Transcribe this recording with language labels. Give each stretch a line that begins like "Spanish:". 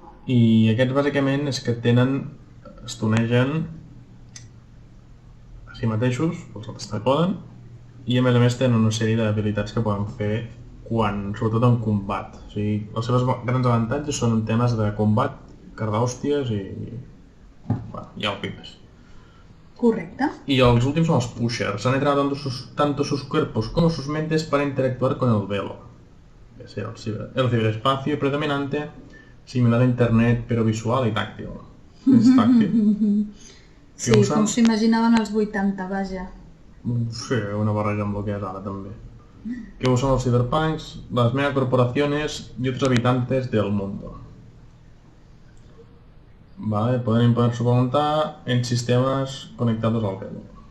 Catalan: I aquests bàsicament és que es tunegen a si mateixos, els altres també poden, i a més tenen una sèrie d'habilitats que poden fer sobretot en combat. O sigui, els seus grans avantatges són en temes de combat, cardar hòsties i... bueno, ja ho pipes. Correcte.
Spanish: Y los últimos son los pushers. Han entrenado tanto sus cuerpos como sus mentes para interactuar con el velo. Es el ciberespacio predominante, similar a internet, pero visual y táctil.
Catalan: És tàctil. Sí, com s'imaginaven els 80, vaja. Sí, una barreja amb el que és ara també.
Spanish: Que usan los cyberpunks, las megacorporaciones y otros habitantes del mundo. Vale, pueden imponer su voluntad en sistemas conectados al velo.